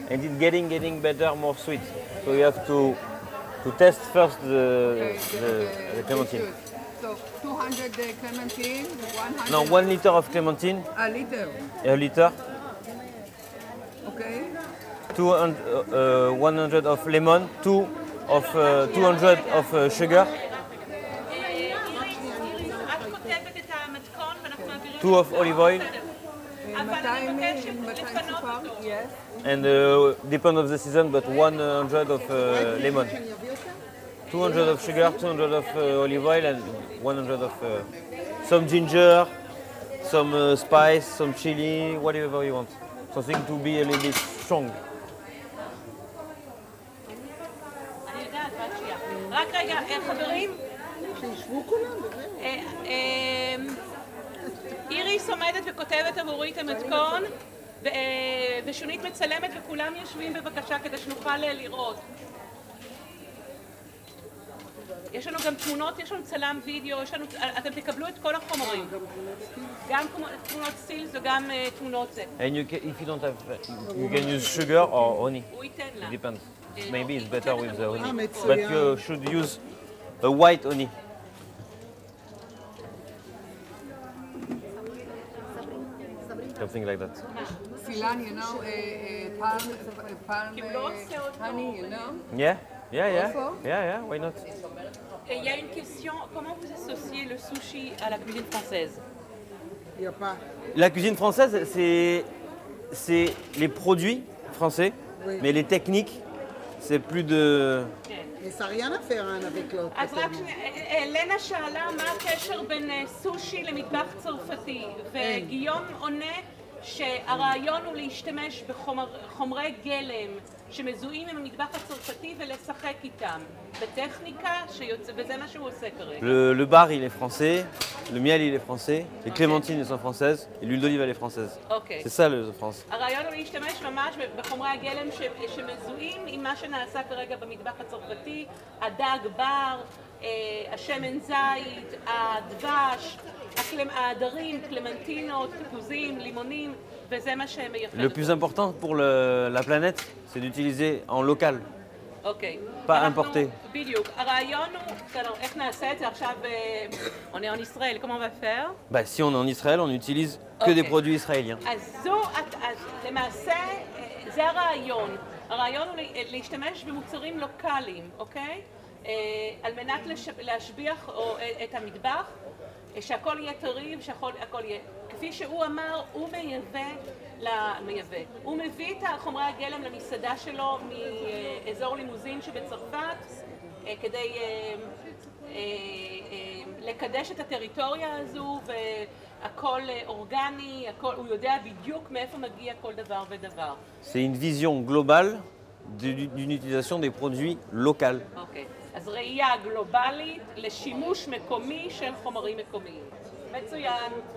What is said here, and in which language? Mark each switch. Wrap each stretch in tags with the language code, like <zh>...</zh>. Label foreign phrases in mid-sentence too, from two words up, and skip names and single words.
<en>and it's getting better, more sweet. So you have to test first the clementine. Good. So 200 clementine, 100. No, 1 liter of clementine, A liter. a liter, Okay. 100 of lemon, 200 of sugar,</en> <he>את כותבת את המתכון ואנחנו מעבירים</he> <en>2 of olive oil,</en> <he>אבל אני מבקשת</he> <en>200</en> <he>לפנות סוכר? אותו.</he> <en>Yes. and depend of the season, but 100 of lemon. 200 of sugar, 200 of olive oil, and 100 of some ginger, some spice, some chili, whatever you want. Something to be a little bit strong.</en> <he>אני יודעת, רק שנייה. רק רגע, חברים. שישבו כולם, באמת. איריס עומדת וכותבת עבורי את המתכון, ושונית מצלמת וכולם יושבים בבקשה כדי שנוכל לראות. יש לנו גם תמונות, יש לנו צלם וידאו, אתם תקבלו את כל החומרים. גם תמונות סילס וגם תמונות זה.</he> <en>And if you don't have, you can use sugar or honey.</en> <he>הוא ייתן לה.</he> <en>It depends. Maybe it's better with the honey,</en> <he>מצוין.</he> <en>but you should use a white honey. Something like that. Filan, you know, palm</en> <he>כי הוא לא עושה אותו.</he> <en>honey, you know. Yeah, yeah. Also? Yeah, why not?</en> <fr>Il y a une question, comment vous associez le sushi à la cuisine française? Il n'y a pas. La cuisine française, c'est les produits français, Oui. mais les techniques, c'est plus de... Mais ça n'a rien à faire un avec l'autre.</fr> <he>אז רק לנה שאלה מה הקשר בין סושי למטבח צרפתי, וגיום עונה שהרעיון הוא להשתמש בחומרי גלם שמזוהים עם המטבח הצרפתי ולשחק איתם בטכניקה שיוצא, וזה מה שהוא עושה כרגע.</he> <fr>Le bar, il est français, le miel, il est français, les clémentines, elles sont françaises, et l'huile d'olive, elle est française.</fr> <he>אוקיי.</he> <fr>C'est ça, le France.</fr> <he>הרעיון הוא להשתמש ממש בחומרי הגלם שמזוהים עם מה שנעשה כרגע במטבח הצרפתי, הדג בר, השמן זית, הדבש, העדרים, קלמנטינות, תפוזים, לימונים, וזה מה שמייחד.</he> <fr>Le plus important pour la planète, c'est d'utiliser en local.</fr> <he>אוקיי.</he> <fr>pas importé.</fr> <he>בדיוק. הרעיון הוא, בסדר, איך נעשה את זה עכשיו,</he> <fr>on est en Israël, comment on va faire? Bah, si on est en Israël, on n'utilise que des Ok. produits israéliens.</fr> <he>אז למעשה, זה הרעיון. הרעיון הוא להשתמש במוצרים לוקאליים, אוקיי? על מנת להשביח את המטבח, שהכל יהיה טרי ושהכל יהיה... כפי שהוא אמר, הוא הוא מביא את חומרי הגלם למסעדה שלו מאזור לימוזין שבצרפת, כדי לקדש את הטריטוריה הזו, והכל אורגני, הוא יודע בדיוק מאיפה מגיע כל דבר ודבר.</he> <fr>C'est une vision globale d'une utilisation des produits locaux.</fr> <he>אוקיי. אז ראייה גלובלית לשימוש מקומי של חומרים מקומיים. מצוין.</he>